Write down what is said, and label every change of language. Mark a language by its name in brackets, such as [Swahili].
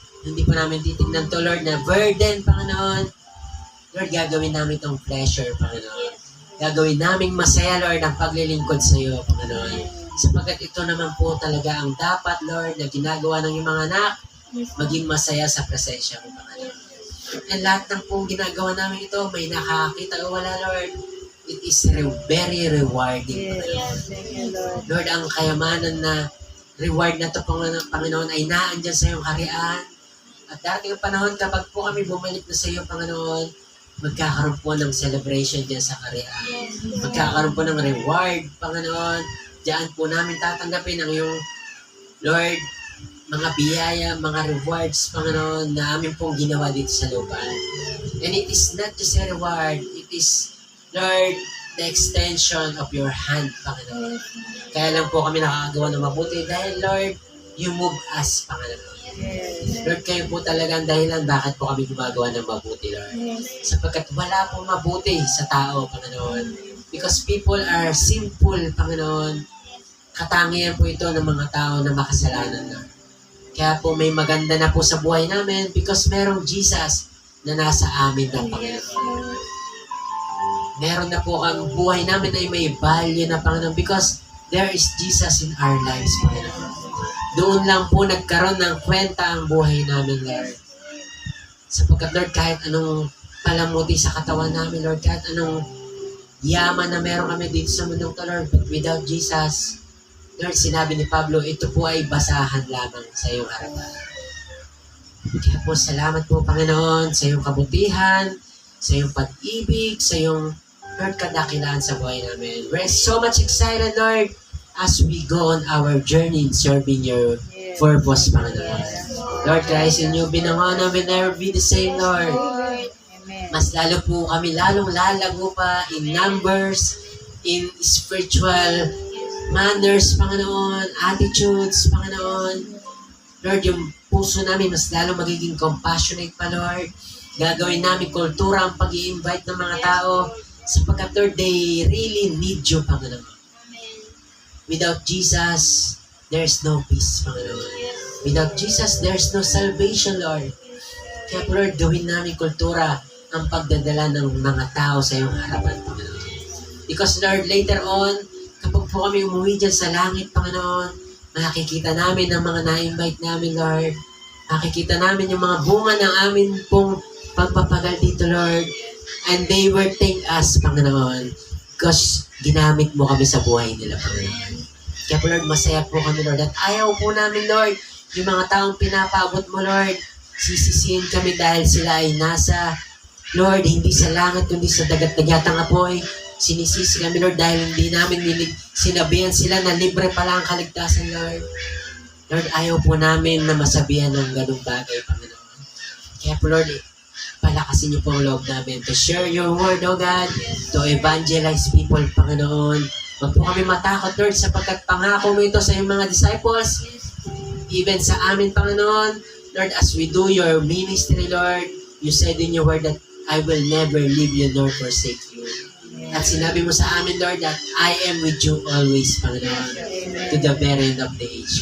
[Filipino] Hindi po namin titignan to, Lord, na burden, Panginoon. Lord, gagawin namin tong pleasure, Panginoon. Gagawin namin masaya, Lord, ang paglilingkod sa iyo, Panginoon. Sapagkat ito naman po talaga ang dapat, Lord, na ginagawa ng iyong mga anak, maging masaya sa presensya mo, Panginoon. And lahat ng pong ginagawa namin ito, may nakakita o wala, Lord. [English] It is very rewarding, Panginoon. Thank you, Lord. [Filipino] Lord, ang kayamanan na reward na ito, Panginoon, ay naandyan sa iyong harian. At darating ang panahon, kapag po kami bumalik na sa iyo, Panginoon, magkakaroon po ng celebration dyan sa harian. Magkakaroon po ng reward, Panginoon. Diyan po namin tatanggapin ang iyong, Lord, mga biyaya, mga rewards, Panginoon, na amin pong ginawa dito sa lupa. [English] And it is not just a reward, it is, Lord, the extension of your hand, Panginoon. [Filipino] Kaya lang po kami nakakagawa ng mabuti dahil, Lord, [English] you move us, [Filipino] Panginoon. [English] Yes. [Filipino] Lord, kayo po talaga ang dahilan bakit po kami gumagawa ng mabuti, Lord. Sapagkat wala pong mabuti sa tao, Panginoon. [English] Because people are sinful, Panginoon. [Filipino] Katangian po ito ng mga tao na makasalanan, Lord. Kaya po may maganda na po sa buhay namin because merong Jesus na nasa amin ng Panginoon. Meron na po ang buhay namin ay may value na, Panginoon, [English] because there is Jesus in our lives, [Filipino] Panginoon. Doon lang po nagkaroon ng kwenta ang buhay namin, Lord. Sapagkat, Lord, kahit anong palamuti sa katawan namin, Lord, kahit anong yaman na meron kami dito sa mundong to, Lord, [English] but without Jesus, [Filipino] Lord, sinabi ni Pablo, ito po ay basahan lamang sa iyong harapan. Kaya po, salamat po, Panginoon, sa iyong kabutihan, sa iyong pag-ibig, sa iyong Lord, kadakilaan sa buhay namin. [English] We're so much excited, Lord, as we go on our journey in serving your Yes. purpose, Panginoon. Lord, Christ in you, binangonan will never be the same, Lord. Lord. Amen. [Filipino] Mas lalo po kami lalong lalago pa [English] in numbers, in spiritual manners, [Filipino] Panginoon, attitudes, Panginoon. Lord, yung puso namin mas lalo magiging compassionate pa, Lord. Gagawin namin kultura ang pag-i-invite ng mga tao sapagkat, Lord, [English] they really need you, [Filipino] Panginoon. [English] Without Jesus, there's no peace, Panginoon. Without Jesus, there's no salvation, Lord. [Filipino] Kaya, Lord, gawin namin kultura ang pagdadala ng mga tao sa iyong harapan, Panginoon. [English] Because, Lord, later on, [Filipino] kapag po kami umuwi dyan sa langit, Panginoon, makikita namin ang mga na-invite namin, Lord. Makikita namin yung mga bunga ng amin pong pagpapagal dito, Lord. [English] And they will thank us, Panginoon, because [Filipino] ginamit mo kami sa buhay nila, [English] Panginoon. [Filipino] Kaya po, Lord, masaya po kami, Lord. At ayaw po namin, Lord, yung mga taong pinapaabot mo, Lord, sisisihin kami dahil sila ay nasa, Lord, hindi sa langit, kundi sa dagat-dagatang apoy. Sinisisi kami, Lord, dahil hindi namin sinabihan sila na libre pala ang kaligtasan, Lord. Lord, ayaw po namin na masabihan ng ganung bagay, Panginoon. Kaya po, Lord, palakasin niyo po ang loob namin [English] to share your word, O God, to evangelize people, [Filipino] Panginoon. Huwag po kami matakot, Lord, sapagkat pangako mo ito sa iyong mga disciples, even sa amin, Panginoon. [English] Lord, as we do your ministry, Lord, you said in your word that I will never leave you nor forsake you. [Filipino] At sinabi mo sa amin, [English] Lord, that I am with you always, Panginoon, to the very end of the age.